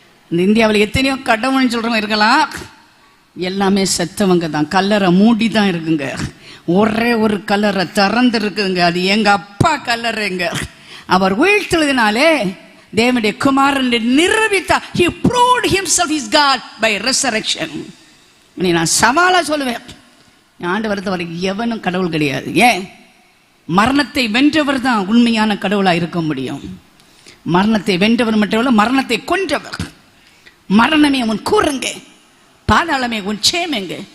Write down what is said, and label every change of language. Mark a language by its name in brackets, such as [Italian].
[Tamil] இந்த இந்தியாவில் எத்தனையோ கடவுள்னு சொல்றவங்க இருக்கலாம், எல்லாமே செத்தவங்க தான். கல்லறை மூடி தான் இருக்குங்க. ஒரே ஒரு கல்லறை திறந்து இருக்குங்க, அது எங்க அப்பா கல்லறைங்க. அவர் உயிர்த்தெழுதினாலே தேவனுடைய குமாரன் நிரூபித்தார். [English] He proved himself is God by resurrection. [Tamil] நான் சவாலா சொல்லுவேன், ஆண்டவர் தவிர எவனும் கடவுள் கிடையாது. ஏன்? மரணத்தை வென்றவர் தான் உண்மையான கடவுளா இருக்க முடியும். மரணத்தை வென்றவர் மட்டுமல்ல, மரணத்தை கொன்றவர். மரணமே உன் கூறுங்க, பாதாளமே உன் சேமங்க.